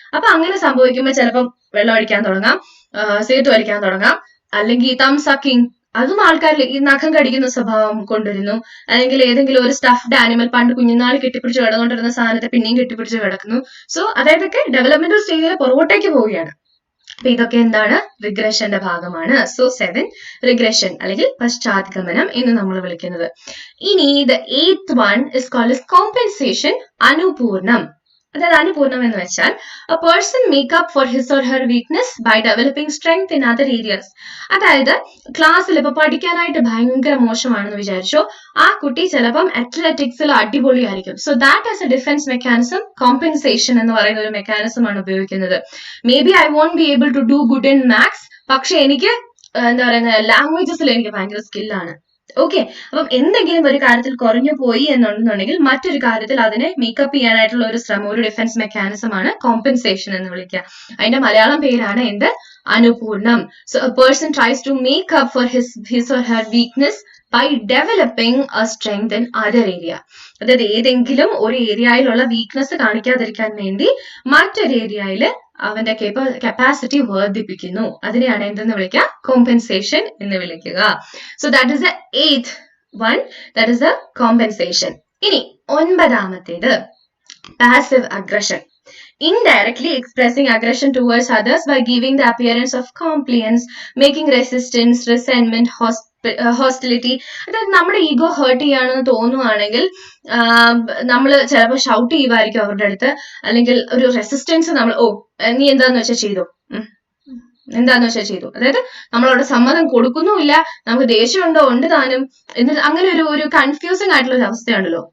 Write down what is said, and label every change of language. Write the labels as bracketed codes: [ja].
[ml] അപ്പൊ അങ്ങനെ സംഭവിക്കുമ്പോൾ ചിലപ്പോൾ വെള്ളം അടിക്കാൻ തുടങ്ങാം, സിഗരറ്റ് വലിക്കാൻ തുടങ്ങാം, അല്ലെങ്കിൽ തം സക്കിങ്, അതും ആൾക്കാരിൽ ഈ നഖം കടിക്കുന്ന സ്വഭാവം കൊണ്ടുവരുന്നു. അല്ലെങ്കിൽ ഏതെങ്കിലും ഒരു സ്റ്റഫ്ഡ് ആനിമൽ, പണ്ട് കുഞ്ഞുനാൾ കെട്ടിപ്പിടിച്ച് കിടന്നുകൊണ്ടിരുന്ന സാധനത്തെ പിന്നെയും കെട്ടിപ്പിടിച്ച് കിടക്കുന്നു. സോ അതായതൊക്കെ ഡെവലപ്മെന്റൽ സ്റ്റേജിൽ പുറകോട്ടേക്ക് പോവുകയാണ്. അപ്പൊ ഇതൊക്കെ എന്താണ്, റിഗ്രഷന്റെ ഭാഗമാണ്. സോ 7 റിഗ്രഷൻ അല്ലെങ്കിൽ പശ്ചാത്ഗമനം എന്ന് നമ്മൾ വിളിക്കുന്നത്. [en] ഇനി the 8th one is called as compensation, അനുപൂർണം. [ml] അതായത് അനുപൂർണം എന്ന് വെച്ചാൽ [en] a person make up for his or her weakness by developing strength in other areas. [ml] അതായത് ക്ലാസ്സിൽ ഇപ്പൊ പഠിക്കാനായിട്ട് ഭയങ്കര മോശമാണെന്ന് വിചാരിച്ചോ, ആ കുട്ടി ചിലപ്പം അത്ലറ്റിക്സിൽ അടിപൊളിയായിരിക്കും. [en] so that as a defence mechanism, [ml] compensation എന്ന് പറയുന്ന ഒരു മെക്കാനിസം ആണ് ഉപയോഗിക്കുന്നത്. [en] maybe I won't be able to do good in maths, [ml] പക്ഷെ എനിക്ക് എന്താ പറയുന്നത്, ലാംഗ്വേജസിൽ എനിക്ക് ഭയങ്കര സ്കില്ലാണ്. ഓക്കെ, അപ്പം എന്തെങ്കിലും ഒരു കാര്യത്തിൽ കുറഞ്ഞു പോയി എന്നുണ്ടെന്നുണ്ടെങ്കിൽ മറ്റൊരു കാര്യത്തിൽ അതിനെ മേക്കപ്പ് ചെയ്യാനായിട്ടുള്ള ഒരു ശ്രമം, ഒരു ഡിഫൻസ് മെക്കാനിസം ആണ് കോമ്പൻസേഷൻ എന്ന് വിളിക്കുക. അതിന്റെ മലയാളം പേരാണ് എന്ത്, [en] അനുപൂർണം. So a person tries to make up for his or her weakness by developing a strength in other area. [ml] അതായത് ഏതെങ്കിലും ഒരു ഏരിയയിലുള്ള വീക്ക്നെസ് കാണിക്കാതിരിക്കാൻ വേണ്ടി മറ്റൊരു ഏരിയയിൽ അവന്റെ കപ്പാസിറ്റി വർദ്ധിപ്പിക്കുന്നു. അതിനെയാണ് എന്തെന്ന് വിളിക്കുക, കോമ്പൻസേഷൻ എന്ന് വിളിക്കുക. [en] So that is the 8th one, that is the compensation. [ml] ഇനി 9ാമത്തേത് [en] passive aggression. Indirectly expressing aggression towards others by giving the appearance of compliance, making resistance, resentment, hostility. [ml] അതായത് നമ്മുടെ ഈഗോ ഹേർട്ട് ചെയ്യാണെന്ന് തോന്നുവാണെങ്കിൽ നമ്മൾ ചിലപ്പോൾ ഷൗട്ട് ചെയ്യുമായിരിക്കും അവരുടെ അടുത്ത്, അല്ലെങ്കിൽ ഒരു റെസിസ്റ്റൻസ് നമ്മൾ, ഓ നീ എന്താന്ന് വെച്ചാൽ ചെയ്തോ, എന്താന്ന് വെച്ചാൽ ചെയ്തു. അതായത് നമ്മളവിടെ സമ്മതം കൊടുക്കുന്നുമില്ല, നമുക്ക് ദേഷ്യമുണ്ടോ ഉണ്ട് താനും, എന്നിട്ട് അങ്ങനെ ഒരു കൺഫ്യൂസിങ് ആയിട്ടുള്ള ഒരു അവസ്ഥയാണല്ലോ.